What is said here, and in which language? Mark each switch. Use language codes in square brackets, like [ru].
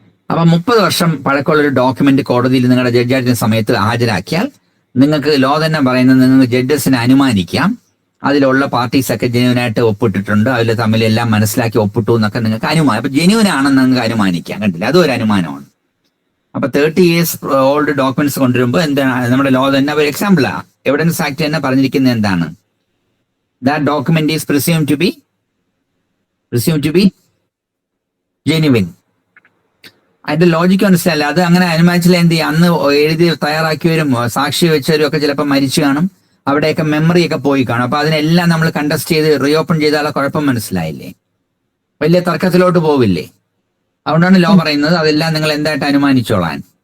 [ml] അപ്പൊ 30 വർഷം പഴക്കമുള്ള ഒരു ഡോക്യുമെന്റ് കോടതിയിൽ നിങ്ങളുടെ ജഡ്ജായിരിക്കുന്ന സമയത്ത് ഹാജരാക്കിയാൽ നിങ്ങൾക്ക് ലോ തന്നെ പറയുന്നത് നിങ്ങൾക്ക് ജഡ്ജസിനെ അനുമാനിക്കാം അതിലുള്ള പാർട്ടീസൊക്കെ ജെന്യൂനായിട്ട് ഒപ്പിട്ടിട്ടുണ്ട്, അതിൽ തമ്മിൽ എല്ലാം മനസ്സിലാക്കി ഒപ്പിട്ടു എന്നൊക്കെ നിങ്ങൾക്ക് അനുമാനം. അപ്പൊ ജെന്യൂൻ ആണെന്ന് നിങ്ങൾക്ക് അനുമാനിക്കാം. കണ്ടില്ല, അതും ഒരു അനുമാനമാണ്. അപ്പൊ 30 years ഓൾഡ് ഡോക്യുമെന്റ്സ് കൊണ്ടുവരുമ്പോൾ എന്താണ് നമ്മുടെ ലോ തന്നെ ഒരു എക്സാമ്പിളാ. എവിഡൻസ് ആക്ട് തന്നെ പറഞ്ഞിരിക്കുന്നത് എന്താണ്? [en] That document is presumed to be genuine. [ml] അതിന്റെ ലോജിക്ക് മനസ്സിലല്ല. അത് അങ്ങനെ അനുമാനിച്ചില്ല എന്ത് ചെയ്യും? അന്ന് എഴുതി തയ്യാറാക്കിയവരും സാക്ഷി വെച്ചവരും ഒക്കെ ചിലപ്പോൾ മരിച്ചു കാണും, അവിടെയൊക്കെ മെമ്മറി ഒക്കെ പോയി കാണും. അപ്പൊ അതിനെല്ലാം നമ്മൾ കണ്ടസ്റ്റ് ചെയ്ത് റീഓപ്പൺ ചെയ്താലുള്ള കുഴപ്പം മനസ്സിലായില്ലേ? വലിയ തർക്കത്തിലോട്ട് പോവില്ലേ? അതുകൊണ്ടാണ് ലോ പറയുന്നത് അതെല്ലാം നിങ്ങൾ എന്തായിട്ട് അനുമാനിച്ചോളാൻ.